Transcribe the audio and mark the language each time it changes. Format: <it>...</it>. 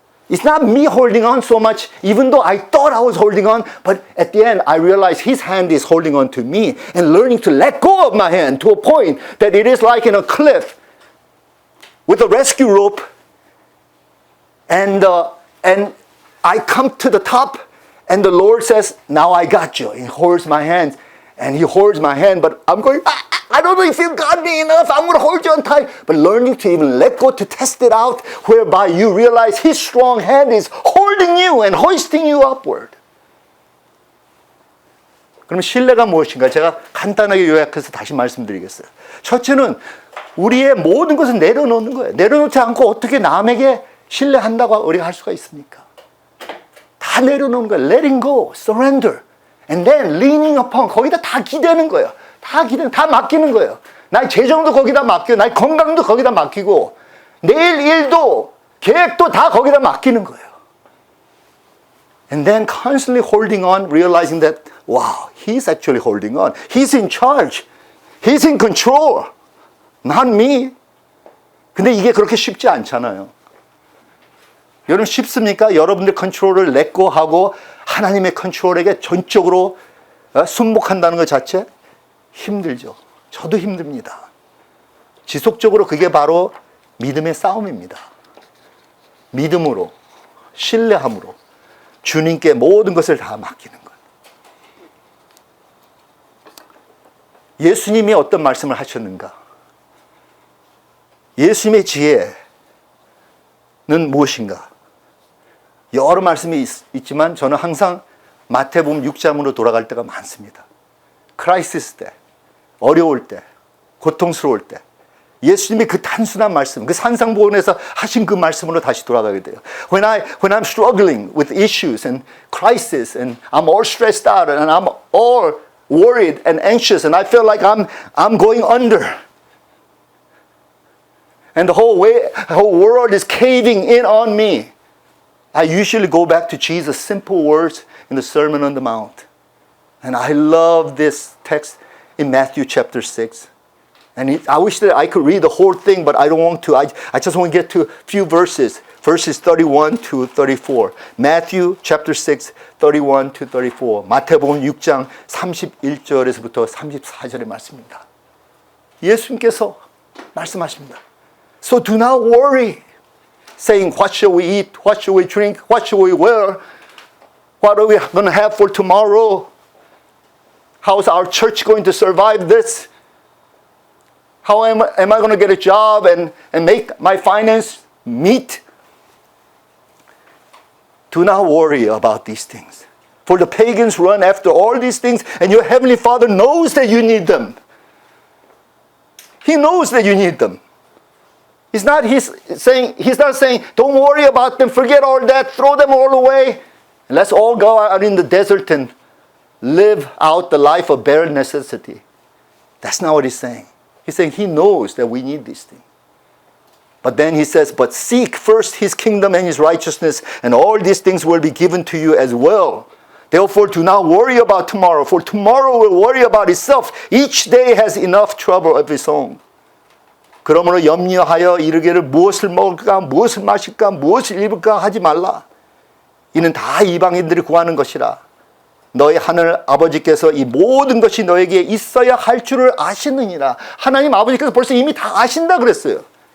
<en>It's not me holding on so much, even though I thought I was holding on, but at the end I realized His hand is holding on to me, and learning to let go of my hand to a point that it is like in a cliff with a rescue rope, and I come to the top, and the Lord says, now I got you. He holds my hand, and He holds my hand, but I'm going, I don't know if you got me enough. I'm going to hold you on tight. But learning to even let go, to test it out, whereby you realize His strong hand is holding you and hoisting you upward.</en> <ko>그럼 신뢰가 무엇인가? 제가 간단하게 요약해서 다시 말씀드리겠어요. 첫째는 우리의 모든 것을 내려놓는 거예요. 내려놓지 않고 어떻게 남에게 신뢰한다고 우리가 할 수가 있습니까? 다 내려놓는 거예요.</ko> <en>Letting go, surrender. And then leaning upon,</en> <ko>거기다 다 기대는 거예요. 다 맡기는 거예요. 나의 재정도 거기다 맡기고, 나의 건강도 거기다 맡기고, 내일 일도, 계획도 다 거기다 맡기는 거예요.</ko> <en>And then constantly holding on, realizing that, wow, He's actually holding on. He's in charge. He's in control. Not me.</en> <ko>근데 이게 그렇게 쉽지 않잖아요. 여러분 쉽습니까? 여러분들 컨트롤을</ko> <en>let go</en> <ko>하고 하나님의 컨트롤에게 전적으로 순복한다는 것 자체? 힘들죠. 저도 힘듭니다. 지속적으로 그게 바로 믿음의 싸움입니다. 믿음으로, 신뢰함으로 주님께 모든 것을 다 맡기는 것. 예수님이 어떤 말씀을 하셨는가? 예수님의 지혜는 무엇인가? 여러 말씀이 있지만 저는 항상 마태복음 6장으로 돌아갈 때가 많습니다. 크라이시스 때, 어려울 때, 고통스러울 때 예수님이 그 단순한 말씀, 그 산상보훈에서 하신 그 말씀으로 다시 돌아가게 돼요.</ko> <en>When I'm struggling with issues and crisis and I'm all stressed out and I'm all worried and anxious and I feel like I'm going under and the whole world is caving in on me, I usually go back to Jesus' simple words in the Sermon on the Mount. And I love this text in Matthew chapter 6. And I wish that I could read the whole thing, but I don't want to. I just want to get to a few verses. Verses 31 to 34. Matthew chapter 6, 31 to 34.</en> <ko>마태복음 6장 31절에서부터 34절의 말씀입니다. 예수님께서 말씀하십니다.</ko> <en>So do not worry, saying, what shall we eat? What shall we drink? What shall we wear? What are we going to have for tomorrow? How is our church going to survive this? How am I going to get a job and make my finance meet? Do not worry about these things. For the pagans run after all these things, and your heavenly Father knows that you need them. He knows that you need them. He's not saying, don't worry about them, forget all that, throw them all away. And let's all go out in the desert and live out the life of bare necessity. That's not what He's saying. He's saying He knows that we need these things. But then He says, but seek first His kingdom and His righteousness, and all these things will be given to you as well. Therefore, do not worry about tomorrow, for tomorrow will worry about itself. Each day has enough trouble of its own.</en> <ko>그러므로 염려하여 이르기를 무엇을 먹을까, 무엇을 마실까, 무엇을 입을까 하지 말라. 이는 다 이방인들이 구하는 것이라. 너희 하늘 아버지께서 이 모든 것이 너에게 있어야 할 줄을 아시느니라. 하나님 아버지께서 벌써 이미 다 아신다 그랬어요.</ko>